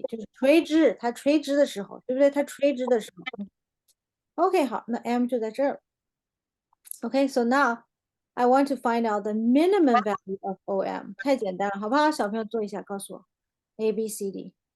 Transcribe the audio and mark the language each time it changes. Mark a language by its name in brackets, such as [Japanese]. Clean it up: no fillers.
[Chinese] 就是垂直，它垂直的时候，对不对？它垂直的时候。 OK，好，那 M 就在这儿。 [English] OK, so now I want to find out the minimum value of OM. [Chinese] 太简单了，好不好？小朋友做一下，告诉我 A, B, C, D。